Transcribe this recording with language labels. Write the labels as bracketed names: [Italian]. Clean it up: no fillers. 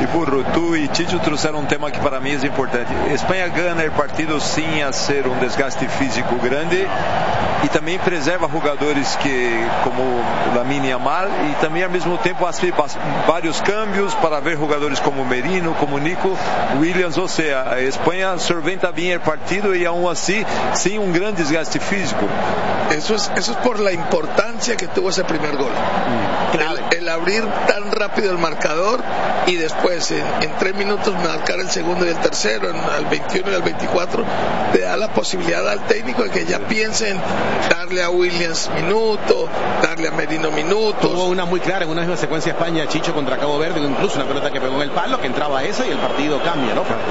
[Spanish] Y Burro, tú y Chicho [Portuguese] trouxeron [Spanish] un tema que para mí es importante. España gana el partido sin hacer un desgaste físico grande y también preserva jugadores que, como Lamine Yamal, y también al mismo tiempo hace varios cambios para ver jugadores como Merino, como Nico Williams. [Portuguese] Ou seja, a Espanha solventa bem o partido e aún assim sem um grande desgaste físico. Isso é [Spanish] por la [Portuguese] importância que teve esse primeiro gol. [Spanish] El abrir tan rápido el marcador y después en tres minutos marcar el segundo y el tercero al 21 y al 24 te da la posibilidad al técnico de que ya piensen darle a Williams minuto, darle a Merino minutos. Hubo una muy clara en una misma secuencia España, Chicho contra Cabo Verde, incluso una pelota que pegó en el palo que entraba esa y el partido cambia, ¿no?